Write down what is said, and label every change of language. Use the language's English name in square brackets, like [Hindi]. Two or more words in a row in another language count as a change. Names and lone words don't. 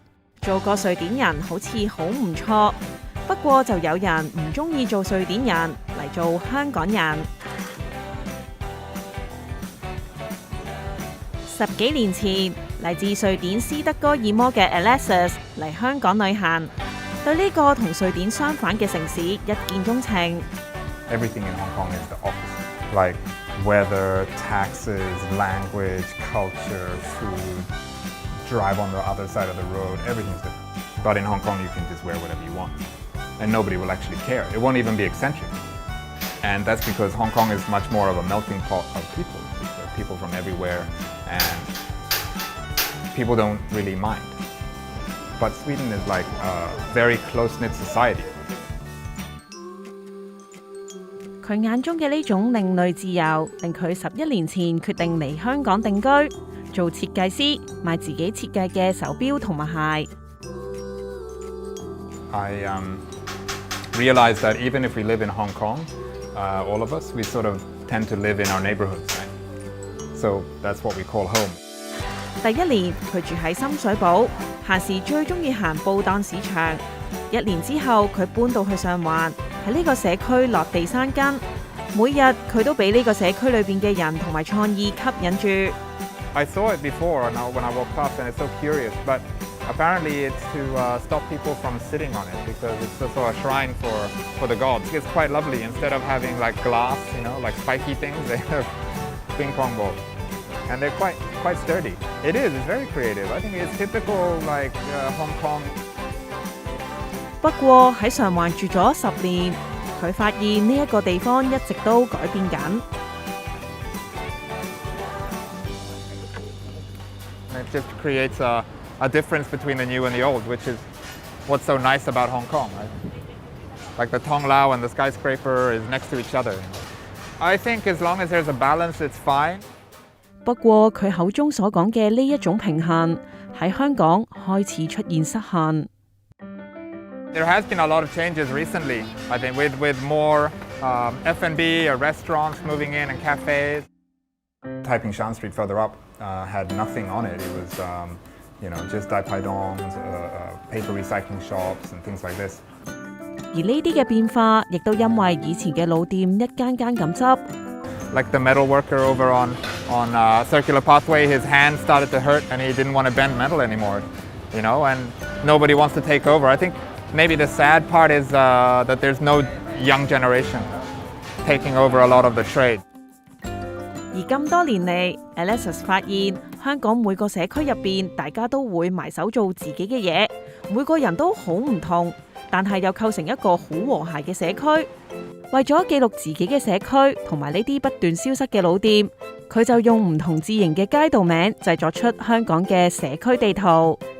[Cantonese] 做個瑞典人好似好唔錯，不過就有人唔鍾意做瑞典人，嚟做香港人。10幾年前，嚟自瑞典斯德哥爾摩嘅 Alexis 嚟香港旅行，對呢個同瑞典相反嘅城市一見鍾情。 [English] Everything in Hong Kong is the opposite, like weather, taxes, language, culture, food, drive on the other side of the road, everything's different. But in Hong Kong you can just wear whatever you want, and nobody will actually care. It won't even be eccentric. And that's because Hong Kong is much more of a melting pot of people. There are people from everywhere, and people don't really mind. But Sweden is like a very close-knit society. [Cantonese] 佢眼中嘅呢種另類自由，令佢11年前決定嚟香港定居，做設計師，賣自己設計嘅手錶同埋鞋。 [English] I realized that even if we live in Hong Kong, all of us, we sort of tend to live in our neighborhoods, right? So that's what we call home. [Cantonese] 第1年佢住喺深水埗，閒時最鍾意行布檔市場。1年之後，佢搬到去上環，喺呢個社區落地生根。每日佢都俾呢個社區裏邊嘅人同埋創意吸引住。 [English] I saw it before when I walked past, and it's so curious, but apparently it's to stop people from sitting on it because it's also a shrine for the gods. It's quite lovely. Instead of having like glass, you know, like spiky things, they have ping pong balls, and they're quite sturdy. It is. It's very creative. I think it's typical like Hong Kong. [Cantonese] 不過喺上環住咗10年，佢發現呢一個地方一直都改變緊。 [English] It just creates a difference between the new and the old, which is what's so nice about Hong Kong, right? Like the Tong Lau and the skyscraper is next to each other. I think as long as there's a balance, it's fine. [Cantonese] 不過佢口中所講嘅呢一種平衡，喺香港開始出現失衡。 [English] There has been a lot of changes recently, I think, with more F&B or restaurants moving in and cafes. Taiping Shan Street further up had nothing on it. It was, just Dai Pai Dongs, paper recycling shops and things like this. [Cantonese] 而呢啲嘅變化，亦都因為以前嘅老店一間間咁執。 [English] Like the metal worker over on Circular Pathway, his hand started to hurt and he didn't want to bend metal anymore, and nobody wants to take over. I think maybe the sad part is that there's no young generation taking over a lot of the trade. [Cantonese] 而咁多年嚟 ，Alexis 發現香港每個社區入邊，大家都會埋手做自己嘅嘢，每個人都好唔同，但係又構成一個好和諧嘅社區。為咗記錄自己嘅社區同埋呢啲不斷消失嘅老店，佢就用唔同字形嘅街道名製作出香港嘅社區地圖。